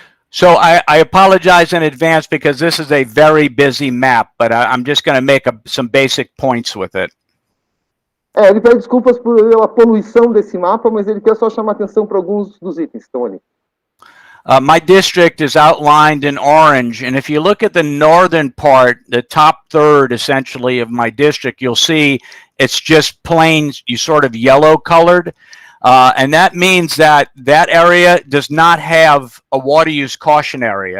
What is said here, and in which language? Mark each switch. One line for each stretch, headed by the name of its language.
English: So I apologize in advance because this is a very busy map, but I'm just going to make some basic points with it.
Portuguese: Ele pede desculpas pela poluição desse mapa, mas ele quer só chamar atenção para alguns dos itens que estão ali.
English: My district is outlined in orange, and if you look at the northern part, the top third essentially of my district, you'll see it's just plain, sort of yellow colored, and that means that area does not have a water use caution area.